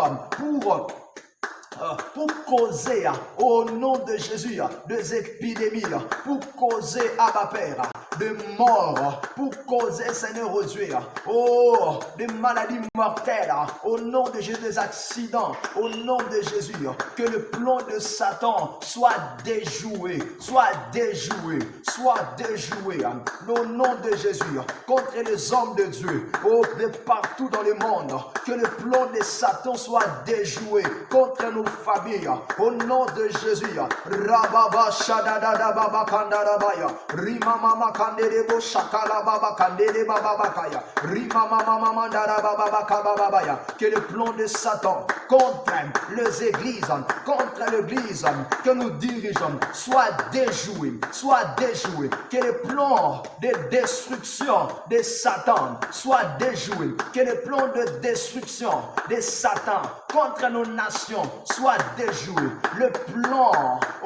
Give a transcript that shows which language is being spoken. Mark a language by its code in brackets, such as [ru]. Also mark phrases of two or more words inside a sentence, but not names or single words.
[fr] causer au nom de Jésus des épidémies, pour causer Abba Père de mort, pour causer Seigneur oh Dieu, des maladies mortelles, au nom de Jésus, des accidents, au nom de Jésus, que le plan de Satan soit déjoué, au nom de Jésus, contre les hommes de Dieu, de partout dans le monde, que le plan de Satan soit déjoué contre nos familles, au nom de Jésus. Rababa Shadada Baba Kandarabaya, Rima Mama Kanderebo Shakala Baba Kandere Baba Bakaya, Rima Mama Mandara Baba Kababaya, que le plan de Satan contre les églises, contre l'église que nous dirigeons soit déjoué, que le plan de destruction de Satan soit déjoué, que le plan de destruction de Satan contre nos nations soit déjoué, le plan